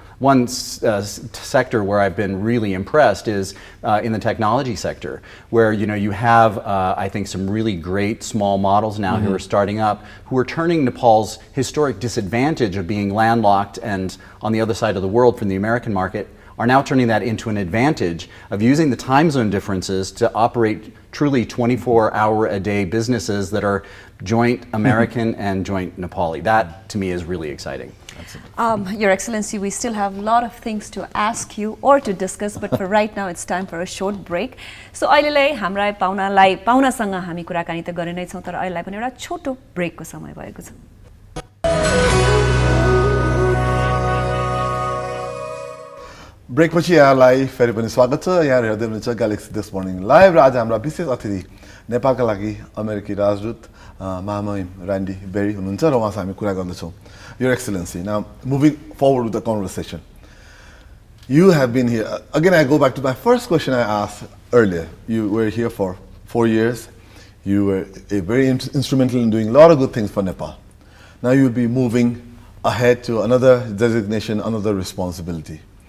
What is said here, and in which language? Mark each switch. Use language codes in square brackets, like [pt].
[en] One sector where I've been really impressed is in the technology sector, where, you know, you have I think some really great small models now who are starting up, who are turning Nepal's historic disadvantage of being landlocked and on the other side of the world from the American market, are now turning that into an advantage of using the time zone differences to operate truly 24-hour-a-day businesses that are joint American and joint Nepali. That, to me, is really exciting. Your Excellency, we still have a lot of things to ask you or to discuss, but for right now, it's time for a short break. [ne] So, अहिलेलाई हाम्रा पाहुनासँग हामी कुराकानी त गर्ने नै छौं, तर अहिलेलाई पनि एउटा छोटो ब्रेकको समय भएको छ। ब्रेक पछि यहाँलाई फेरि पनि स्वागत छ। यहाँ हेर्दै हुनुहुन्छ ग्यालेक्सी दिस मर्निङ लाइभ र आज हाम्रा विशेष अतिथि नेपालका लागि अमेरिकी राजदूत महामहिम ऱ्यान्डी बेरी हुनुहुन्छ र उहाँसँग हामी कुरा गर्दैछौँ। [en] Your Excellency, now moving forward with the conversation, you have been here. Again, I go back to my first question I asked earlier. You were here for 4 years. You were very instrumental in doing a lot of good things for Nepal. Now you'll be moving ahead to another designation, another responsibility.